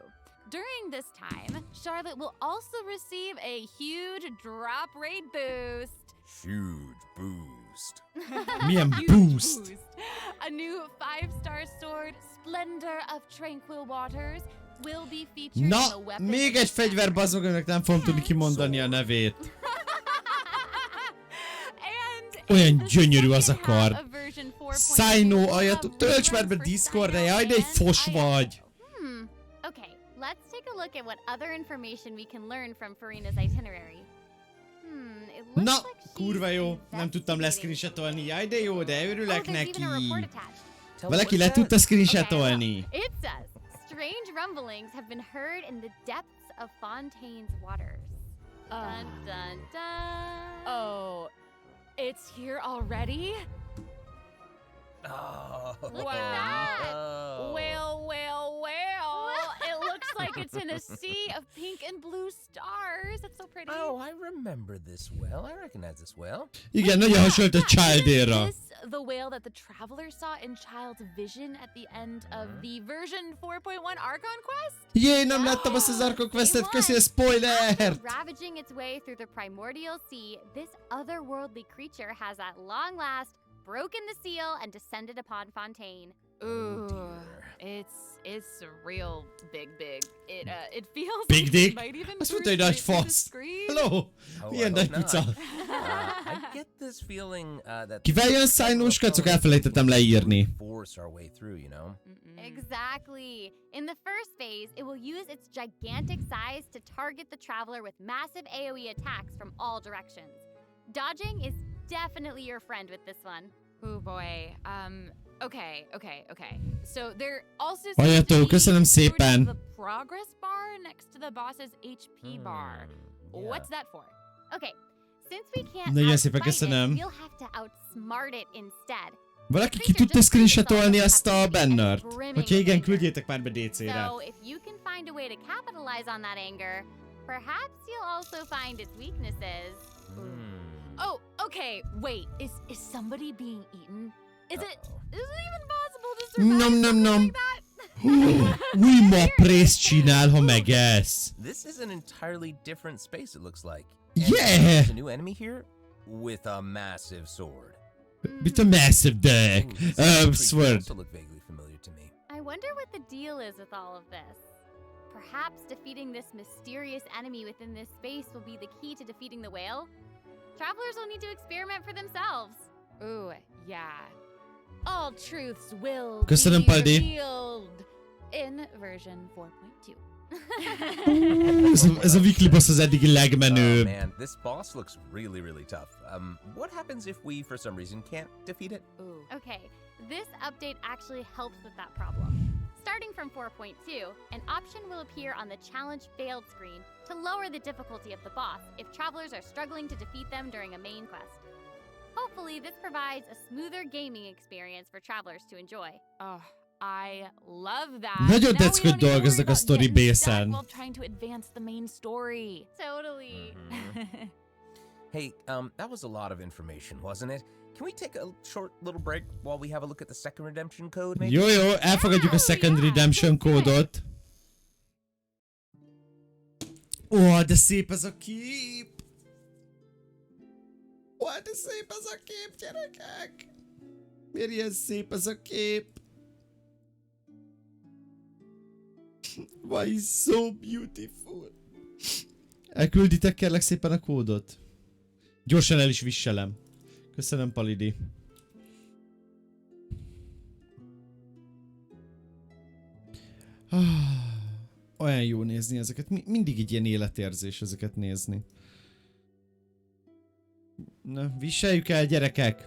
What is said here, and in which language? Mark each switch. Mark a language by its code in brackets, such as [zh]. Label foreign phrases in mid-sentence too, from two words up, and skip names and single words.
[en] During this time, Charlotte will also receive a huge drop rate boost. Huge boost. [hu] Milyen boost? [en] A new 5-star sword, Splendor of Tranquil Waters, will be featured in the [hu] Na, [en] weapon. [hu] még egy fegyver, bazzog, önök nem fogom tudni kimondani a nevét. Olyan gyönyörű az a kard. Szájnó, ajat, tölts már be Discordra, jaj, de egy fos vagy. [en] Okay, let's take a look at what other information we can learn from Farina's itinerary. It looks [hu] Na, [en] like she's [hu] kurva jó, nem tudtam leszcreenshotolni, jaj, de jó, de örülök [en] there's [hu] neki. [en] even a report attached. [hu] Valaki le tudta screenshotolni. [en] It says, strange rumblings have been heard in the depths of Fontaine's waters. Dun dun dun. Oh, it's here already? Oh, Look at that. Oh. Well, it looks like it's in a sea of pink and blue stars. It's so pretty. Oh, I remember this well. I recognize this well. [hu] Igen, nagyon hasonlít a Childére. [en] Is this the whale that the traveler saw in Child's vision at the end of the version 4.1 Archon quest? [hu] Jé, nem láttam azt az Archon questet, köszi a spoilert! [en] Ravaging its way through the primordial sea, this otherworldly creature has at long last broken the seal and descended upon Fontaine. Ooh, it's real big. It feels Big like dick? it might even [hu] Azt mondta, hogy nagy fasz. Hello! Milyen nagy puca? [en] I get this feeling that [hu] Kivel jön szájnós kacok? Elfelejtettem leírni. [en] force our way through, you know? Exactly. In the first phase, it will use its gigantic size to target the traveler with massive AoE attacks from all directions. Dodging is definitely your friend with this one. Oh boy. Okay. So there also [hu] Ajató, köszönöm szépen. [en] the progress bar next to the boss's HP bar. What's that for? Okay, since we can't [hu] Nagyon szépen [en] outfight it, [hu] köszönöm. [en] we'll have to outsmart it instead. [hu] Valaki ki tudta screenshotolni azt a bannert? Hogyha igen, küldjétek már be DC-re. [en] So if you can find a way to capitalize on that anger, perhaps you'll also find its weaknesses. Oh, okay. Wait, is somebody being eaten? Is it even possible to survive Nom nom something nom. like that? [hu] Új maprészt csinál, ha megesz. [en] This is an entirely different space, it looks like. Yeah! There's a new enemy here with a massive sword. With a massive dick. Sword. Also look vaguely familiar to me. I wonder what the deal is with all of this. Perhaps defeating this mysterious enemy within this space will be the key to defeating the whale? Travelers will need to experiment for themselves. Ooh, yeah. All truths will [hu] Köszönöm, [en] be [hu] Paldi. [en] revealed in version 4.2. [hu] Ez a weekly boss az eddigi [en] Oh [hu] legmenőbb. [en] man, this boss looks really tough. What happens if we, for some reason, can't defeat it? Ooh. Okay, this update actually helps with that problem. Starting from 4.2, an option will appear on the challenge failed screen to lower the difficulty of the boss if travelers are struggling to defeat them during a main quest. Hopefully, this provides a smoother gaming experience for travelers to enjoy. Oh, I love that. [hu] Nagyon [en] Now we [hu] tetszik, hogy [en] don't need to worry [hu] dolgoznak a [en] about [hu] story [en] getting stuck [hu] base-en. [en] while trying to advance the main story. Totally. Hey, that was a lot of information, wasn't it? Can we take a short little break while we have a look at the second redemption code, maybe? [hu] Jó, elfogadjuk a [en] second redemption [hu] kódot. Ó, de szép ez a kép! Ó, de szép ez a kép, gyerekek! Miért ilyen szép ez a kép? [en] Why is so beautiful? [hu] Elkülditek kérlek szépen a kódot. Gyorsan el is visselem. Köszönöm, Palidi. Olyan jó nézni ezeket. Mindig egy ilyen életérzés ezeket nézni. Na, viseljük el, gyerekek!